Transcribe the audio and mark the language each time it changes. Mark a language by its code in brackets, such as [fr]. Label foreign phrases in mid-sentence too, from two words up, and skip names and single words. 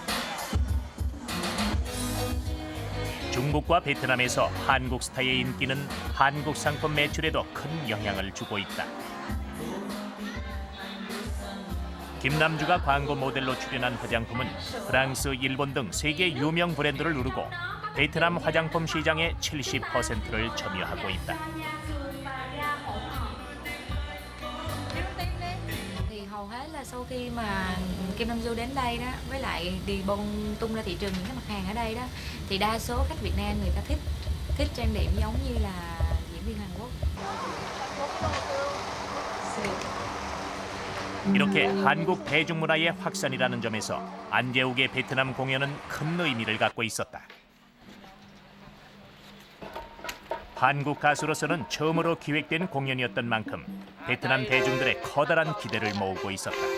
[ko] 중국과 베트남에서 한국 스타의 인기는 한국 상품 매출에도 큰 영향을 주고 있다. 김남주가 광고 모델로 출연한 화장품은 프랑스, 일본 등 세계 유명 브랜드를 누르고 베트남 화장품 시장의 70%를 점유하고 있다. [vi] Thì hầu hết là sau khi mà Kim Nam Du đến đây đó, với lại đi bông tung ra thị trường những cái mặt hàng ở đây đó, thì đa số khách Việt Nam người ta thích trang điểm giống như là diễn viên Hàn Quốc. [ko] 이렇게 한국 대중문화의 확산이라는 점에서 안재욱의 베트남 공연은 큰 의미를 갖고 있었다. 한국 가수로서는 처음으로 기획된 공연이었던 만큼 베트남 대중들의 커다란 기대를 모으고 있었다.